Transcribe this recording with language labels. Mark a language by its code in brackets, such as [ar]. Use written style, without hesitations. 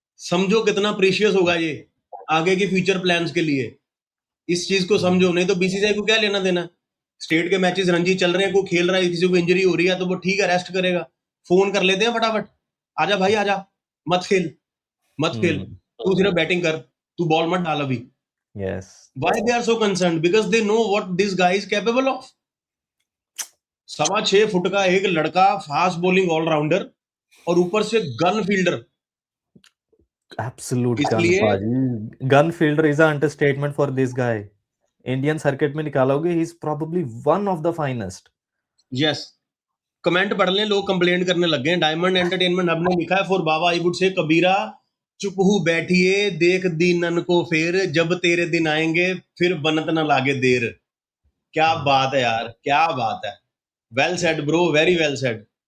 [hi] समझो कितना प्रीशियस होगा ये आगे के फ्यूचर प्लान्स के लिए. इस चीज को समझो, नहीं तो बीसीसीआई को क्या लेना देना. स्टेट के मैचेस रणजी चल रहे हैं, कोई खेल रहा है, किसी को इंजरी हो रही है तो वो ठीक है रेस्ट करेगा, फोन कर लेते हैं फटाफट, आजा भाई आजा, मत खेल मत खेल, तू सिर्फ बैटिंग कर, तू बॉल मत डाल अभी. [en] Yes. Why they are so concerned? Because they know what this guy is capable of. [hi] 6.25 foot का एक लड़का, फास्ट बॉलिंग ऑलराउंडर और ऊपर से गन फील्डर. [en] Absolute gun, [hi] इसलिए पाजी. [en] Gun fielder is an understatement for this guy. [hi] Indian circuit में निकालोगे, [en] he is probably one of the finest. [hi] Yes, comment पढ़ लें, लोग कंप्लेंट करने लग गए. डायमंड एंटरटेनमेंट हब ने लिखा है, [en] for Baba I would say [hi] कबीरा चुप हूँ बैठिए देख दीनन को फेर, जब तेरे दिन आएंगे फिर बनत न लागे देर. क्या बात है यार, क्या बात है. [en] Well said bro, very well said.